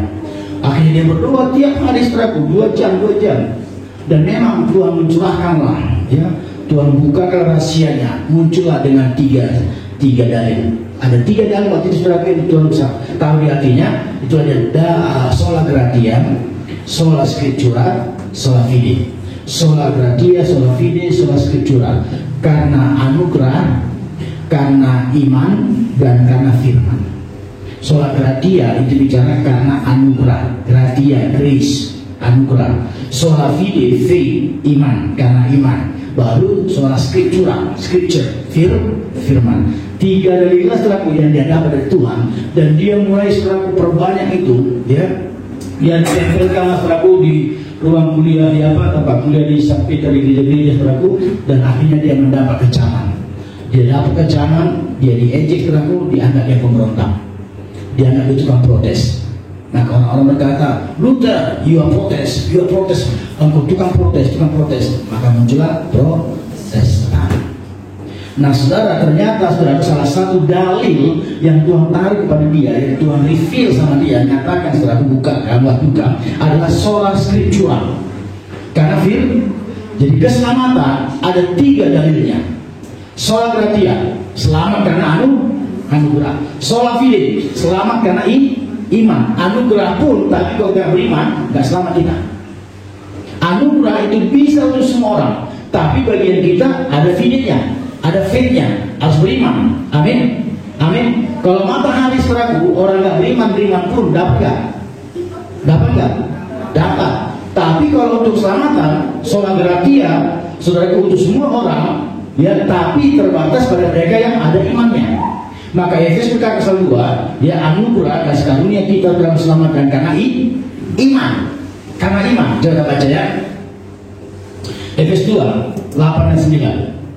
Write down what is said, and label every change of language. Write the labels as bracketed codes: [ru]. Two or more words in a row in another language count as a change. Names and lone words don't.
[id] Akhirnya dia berdoa tiap hari saudaraku 2 jam. Dan memang Tuhan mencurahkanlah, ya Tuhan bukakan rahasianya, muncullah dengan tiga dalil. Ada 3 dalil waktu itu saudara yang Tuhan bisa tahu di hatinya. [la] Itu ada sola gratia, sola scriptura, sola fide. Sola gratia, sola fide, sola scriptura. [id] Karena anugerah, karena iman, dan karena firman. [la] Sola gratia [id] itu bicara karena anugerah, gratia, grace, anugerah. [la] Sola fide, [id] faith, iman, karena iman. Baru soal scriptura, scripture, firman. 3 dalil saudaraku yang dia dapat dari Tuhan, dan dia mulai saudaraku perbanyak itu, ya. Dia ditempelkan saudaraku di ruang kuliah di tempat kuliah di St. Peter di gereja-gereja saudaraku, dan akhirnya dia mendapat kecaman. Dia dapat kecaman, dia diejek saudaraku, dianggap dia pemberontak, dianggap dia tukang protes. Nah orang-orang berkata, Luther, [en] you are [id] protes, engkau tukang protes, maka muncullah Protestan. Nah saudara, ternyata saudara salah satu dalil yang Tuhan tarik kepada dia, yang Tuhan reveal sama dia, nyatakan saudara buka, adalah sola scriptura. Karena jadi keselamatan ada 3 dalilnya. [la] Sola gratia, [id] selamat karena anugerah. [la] Sola fide, [id] selamat karena iman. Anugerah pun, tapi kalau tidak beriman, nggak selamat kita. Anugerah itu bisa untuk semua orang, tapi bagian kita ada fide-nya, ada faith-nya, harus beriman. Amin. Kalau matahari saudaraku, orang nggak beriman pun dapat nggak? Dapat. Tapi kalau untuk keselamatan, [la] sola gratia, [id] saudaraku untuk semua orang, ya, tapi terbatas pada mereka yang ada imannya. Maka Efesus pasal 2, ya anugerah kasih karunia kita dalam diselamatkan karena iman. Karena iman. Coba baca ya. Efesus 2, 8 dan 9.